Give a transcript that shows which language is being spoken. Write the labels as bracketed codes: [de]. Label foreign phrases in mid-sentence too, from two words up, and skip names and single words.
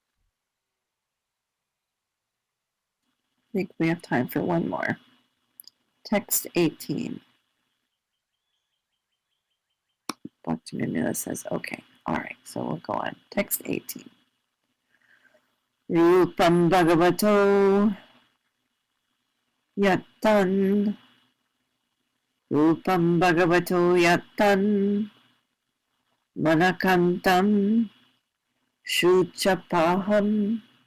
[en] I think we have time for one more. Text 18. Bhaktiville says, okay, all right, so we'll go on. Text 18. [sa] रूपं भगवतो यत्तन्. रूपं भगवतो यत्तन्. मनःकान्तं शुचापहम्.